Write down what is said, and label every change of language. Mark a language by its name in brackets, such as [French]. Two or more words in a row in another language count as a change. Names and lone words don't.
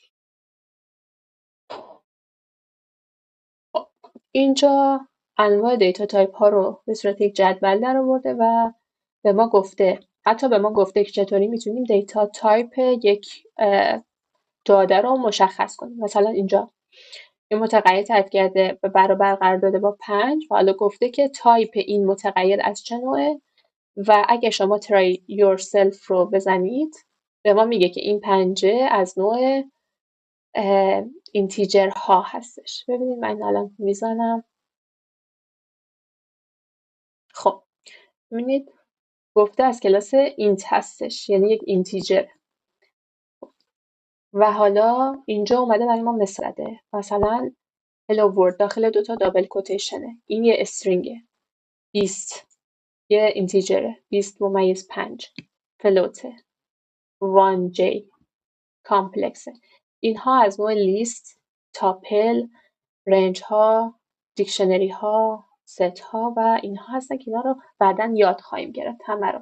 [Persian] اینجا انواع [English] data type [Persian] ها رو به صورت یک جدول در آورده و به ما گفته، حتی به ما گفته که چطوری میتونیم [English] data type [Persian] یک داده رو مشخص کنیم. مثلا اینجا یه متغیر تعریف کرده و برابر قرار داده با 5 و حالا گفته که تایپ این متغیر از چه نوعه و اگه شما [English] try yourself [Persian] رو بزنید به ما میگه که این 5 از نوع اینتیجر ها هستش. ببینید من الان میزنم. خب ببینید گفته از کلاس اینت هستش، یعنی یک اینتیجر. و حالا اینجا اومده برای ما مثاله، مثلا [English] hello world [Persian] داخل دوتا [English] double quotation, [Persian] این یه استرینگه، 20 یه اینتیجره، 20-5 فلوته، 1J کامپلکسه. اینها از نوع لیست، تاپل، رنج ها، دیکشنری ها، ست ها و اینها هستن که اینا رو بعداً یاد خواهیم گرفت همه رو.